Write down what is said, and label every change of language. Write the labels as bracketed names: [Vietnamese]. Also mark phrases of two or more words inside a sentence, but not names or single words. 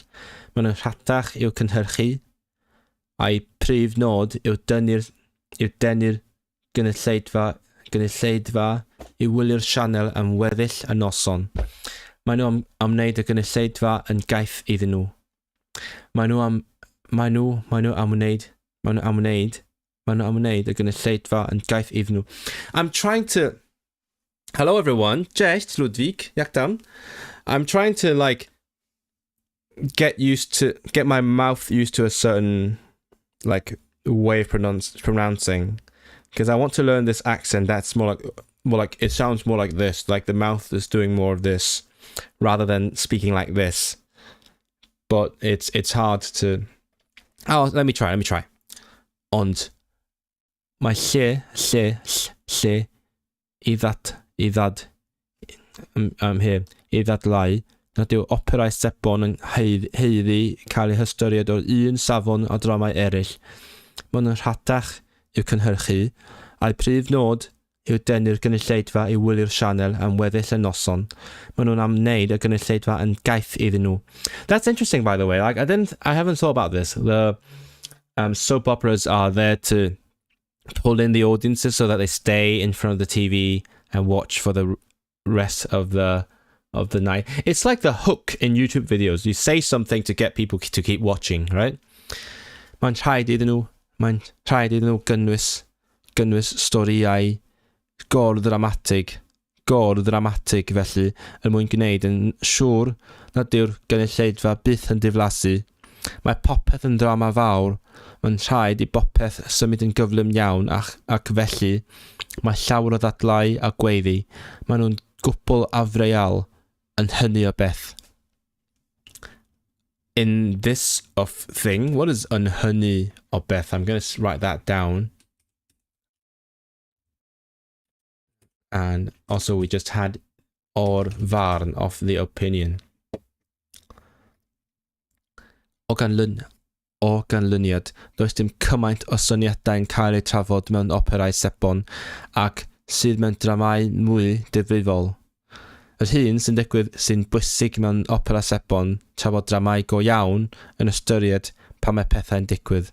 [Welsh] Maen nhw'n rhatach i'w cynhyrchu, a'i prif nod yw denu'r gynulleidfa I wylio'r sianel am weddill y noson. Maen nhw am wneud y gynulleidfa yn gaeth iddyn nhw. Maen nhw am wneud y gynulleidfa yn gaeth iddyn nhw. [English] I'm trying to... Hello everyone, [Polish] cześć Ludwig, jak tam? [English] I'm trying to like get my mouth used to a certain like way of pronouncing, because I want to learn this accent that's more like it sounds more like this, like the mouth is doing more of this rather than speaking like this. But it's hard to... Oh, let me try. [Welsh] Ond mae lle I ddadlau nad yw operau sebon yn heiddi cael ei hystyried o'r un safon a dramau eraill. Maen nhw'n rhatach i'w cynhyrchu, a'i prif nod yw denu'r gynulleidfa I wylio'r sianel am weddill y noson. Maen nhw'n am wneud y gynulleidfa yn gaeth iddyn nhw. [English] That's interesting, by the way. Like I haven't thought about this. The soap operas are there to pull in the audiences so that they stay in front of the TV and watch for the rest of the night. It's like the hook in YouTube videos. You say something to get people to keep watching, right? [Welsh] Mae'n rhaid iddyn nhw gynnwys storïau gor-dramatig felly er mwyn gwneud yn siŵr nad yw'r gynulleidfa byth yn diflasu. Mae popeth yn drama fawr, mae'n rhaid I bopeth symud yn gyflym iawn ac felly mae llawer o ddadlau a gweiddi. Maen nhw'n gwbl afreal yn hynny o beth. [English] in this of thing. What is [Welsh] yn hynny o beth? [English] I'm going to write that down. And also we just had [Welsh] o'r farn [English] of the opinion. [Welsh] O ganlyniad, does dim cymaint o syniadau'n cael eu trafod mewn operau sebon ac sydd mewn dramau mwy difrifol. Yr hyn sy'n digwydd sy'n bwysig mewn opera sebon tra bod dramau go iawn yn ystyried pa mae pethau'n digwydd.